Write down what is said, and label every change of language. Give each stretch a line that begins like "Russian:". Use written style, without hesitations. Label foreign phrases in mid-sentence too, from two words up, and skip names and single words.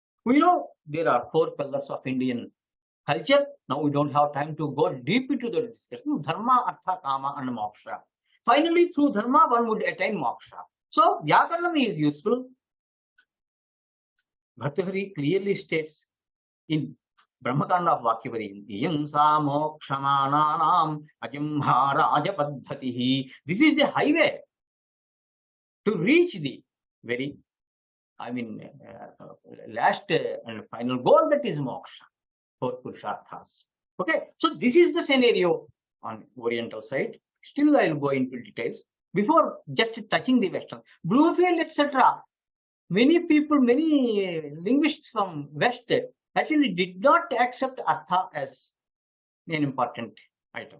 English: We know there are 4 pillars of Indian culture. Now we don't have time to go deep into the discussion. Dharma, Artha, Kama and Moksha. Finally, through Dharma, one would attain Moksha. So, Vyakaranam is useful. Bhartahari clearly states in Brahmakanda of Vakyavari,
Sanskrit: इयंसा मोक्षमाणानाम् अजिह्मराजा पद्धतिः.
English: This is a highway to reach the very, last and final goal, that is moksha, 4 purusharthas. Okay, so this is the scenario on Oriental side. Still, I will go into details. Before just touching the Western, Bloomfield, etc., many people, many linguists from West actually did not accept Artha as an important item.